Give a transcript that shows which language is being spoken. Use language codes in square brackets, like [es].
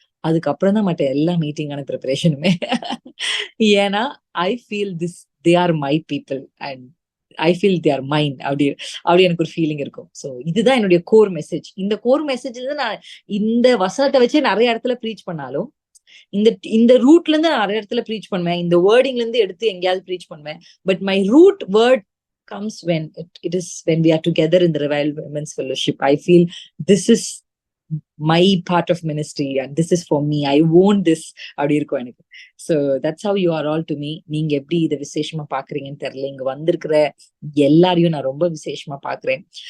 [ta] அதுக்கப்புறம் தான் மற்ற எல்லா மீட்டிங்கான ப்ரிப்பரேஷனுமே. ஏன்னா [en] I feel they are my people and I feel they are mind. [ta] அப்படி எனக்கு ஒரு ஃபீலிங் இருக்கும். ஸோ இதுதான் என்னுடைய கோர் மெசேஜ். இந்த கோர் மெசேஜ்ல நான் இந்த வசனத்தை வச்சு நிறைய இடத்துல ப்ரீச் பண்ணாலும், இந்த ரூட்ல இருந்து நான் நிறைய இடத்துல ப்ரீச் பண்ணுவேன், இந்த வேர்டிங்ல இருந்து எடுத்து எங்கேயாவது ப்ரீச் பண்ணுவேன். [en] But my root word comes when it is when we are together in the Revival Women's Fellowship. I feel this is my part of ministry and this is for me. I own this. [ta] அப்படி இருக்கும் எனக்கு. [en] So that's how you are all to me. [ta] நீங்க எப்படி இதை விசேஷமா பாக்குறீங்கன்னு தெரியல. இங்க வந்திருக்கிற எல்லாரையும் நான் ரொம்ப விசேஷமா பாக்குறேன்.